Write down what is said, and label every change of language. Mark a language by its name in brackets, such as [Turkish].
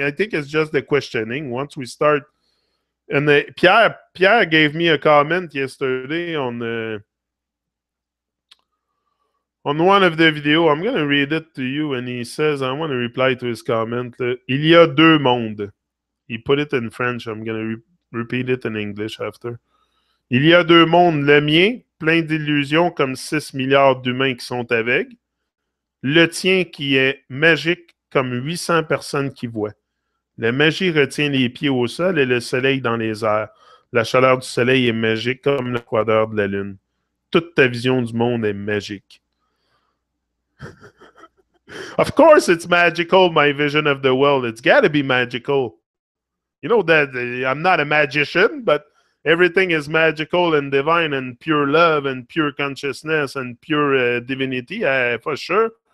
[English] I think it's just the questioning. Once we start, and Pierre gave me a comment yesterday on one of the video. I'm gonna read it to you, and he says I want to reply to his comment. [French] Il y a deux mondes. [English] He put it in French. I'm gonna repeat it in English after. [French] Il y a deux mondes, le mien, plein d'illusions comme 6 milliards d'humains qui sont aveugles. Le tien qui est magique comme 800 personnes qui voient. La magie retient les pieds au sol et le soleil dans les airs. La chaleur du soleil est magique comme le froideur de la lune. Toute ta vision du monde est magique. [English] Of course it's magical, my vision of the world. It's got to be magical. You know that I'm not a magician, but everything is magical and divine and pure love and pure consciousness and pure divinity, for sure.